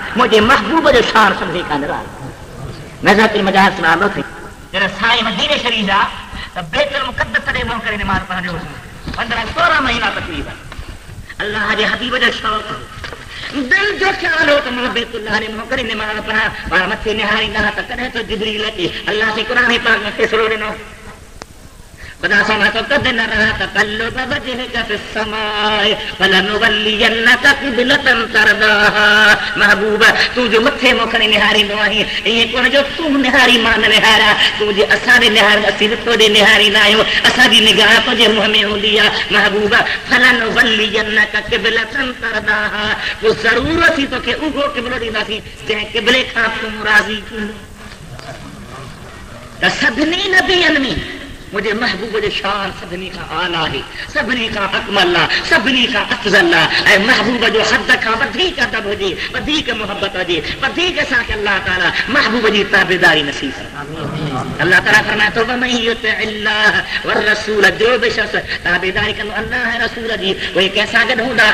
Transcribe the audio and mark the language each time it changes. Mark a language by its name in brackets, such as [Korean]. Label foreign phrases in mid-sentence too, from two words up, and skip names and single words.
[Sindhi] मुंहिंजे महबूब जो शान सभिनी खां निरालो। नज़रतुल मजाज सुञाणो अथई जॾहिं साईं मदीने शरीफ़ आहे त बैतुल मुक़द्दस ते मोह करे निमाज़ पढ़ंदो हुयुसि 15-16 महीना तक़रीबन। अल्लाह जे हबीब जो शौक़ दिल जो ख्याल हो त मां बैतुल्लाह ने मोह करे निमाज़ पढ़ा। पाण मथे निहारींदा त कॾहिं तो जिब्रील अची अल्लाह जे क़ुरान पाक में फ़ैसिलो ॾिनो। [Arabic] खुदा सां तो قد نرى تقلب وجهك في السماء فلنولينك قبلة ترضاها. [Sindhi] महबूब तू जो मथे मोखने निहारींदो आहीं, इएं कोन जो तू निहारी मां न निहारा, तू जे असां ॾे निहार असीं तो ॾे निहारींदा आहियूं, असांजी निगाह तुंहिंजे मुंहं में हूंदी आहे। महबूब [Arabic] فلنولينك قبلة ترضاها, [Sindhi] पोइ ज़रूर असीं तोखे उहो क़िबलो ॾींदासीं जंहिं क़िबले खां तूं राज़ी थींदो। त सभिनी नबियनि में मुझे महबूब जो शान सभिनी का आला है, सभिनी का अकमल आहे, सभिनी का अफजल आहे। ऐं महबूब जो हद खां वधीक अदब हुजे, वधीक मोहब्बत हुजे, वधीक असांखे अल्लाह ताला महबूब जी ताबेदारी नसीब करे। अल्लाह ताला फरमाए थो [Arabic] ومن يطع الله والرسول, [Sindhi] जो बि शख़्स ताबेदारी कंदो अल्लाह रसूल जी उहे कंहिंसां गॾु हूंदा।